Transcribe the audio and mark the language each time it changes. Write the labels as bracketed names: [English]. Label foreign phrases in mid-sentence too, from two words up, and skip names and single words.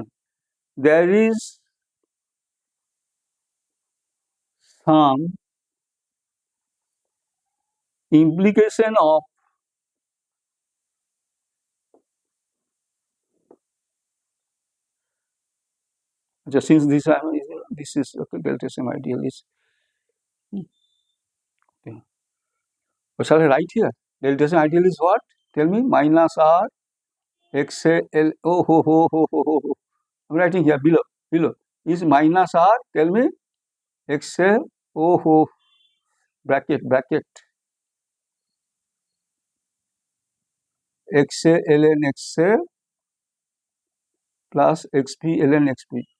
[English] There is some implication of just since this is okay, delta Sm ideal is. Okay. What shall I write here? Delta Sm ideal is what? Tell me. Minus R X A L. Oh ho ho ho ho ho ho. I'm writing here below is minus R. Tell me. X A O ho bracket X A ln X A plus XP ln XP.